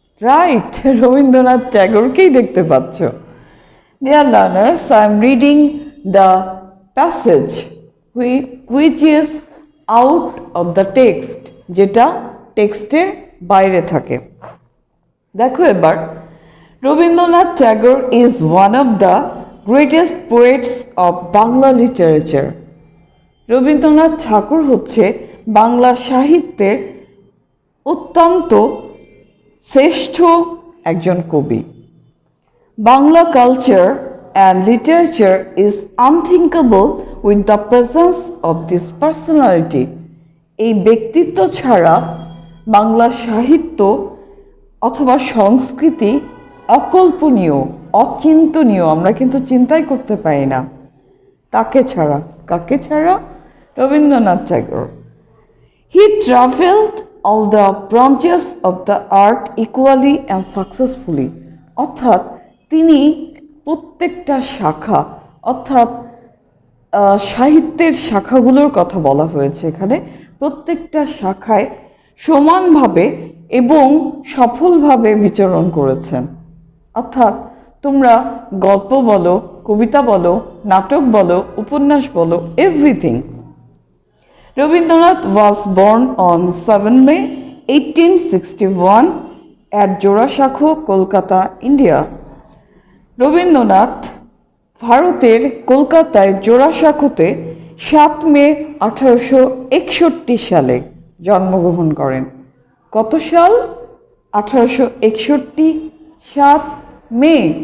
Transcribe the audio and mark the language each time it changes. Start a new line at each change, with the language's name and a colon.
Bangla: Right, Rabindranath Tagoreকেই দেখতে পাচ্ছ।
English: Dear learners, I am reading the passage which is out of the text,
Bangla: যেটা টেক্সটের বাইরে থাকে। দেখো এবার,
English: Rabindranath Tagore is one of the greatest poets of Bangla literature.
Bangla: Rabindranath ঠাকুর হচ্ছে বাংলা সাহিত্যের অত্যন্ত শ্রেষ্ঠ একজন কবি।
English: Bangla culture and literature is unthinkable with the presence of this personality.
Bangla: এই ব্যক্তিত্ব ছাড়া বাংলা সাহিত্য অথবা সংস্কৃতি অকল্পনীয়, অচিন্তনীয়। আমরা কিন্তু চিন্তাই করতে পারি না তাকে ছাড়া। কাকে ছাড়া? রবীন্দ্রনাথ ঠাকুর।
English: He traveled all the branches of the art equally and successfully.
Bangla: অর্থাৎ তিনি প্রত্যেকটা শাখা, অর্থাৎ সাহিত্যের শাখাগুলোর কথা বলা হয়েছে এখানে, প্রত্যেকটা শাখায় সমানভাবে এবং সফলভাবে বিচরণ করেছেন। অর্থাৎ তোমরা গল্প বলো, কবিতা বলো, নাটক বলো, উপন্যাস বলো, everything.
English: Rabindranath was born on 7 May 1861 at Jorashakho, Kolkata, India.
Bangla: Rabindranath ভারতের কলকাতায় জোড়াসাঁকোতে 7 মে 1861 সালে জন্মগ্রহণ করেন। কত সাল? 1861, 7 মে।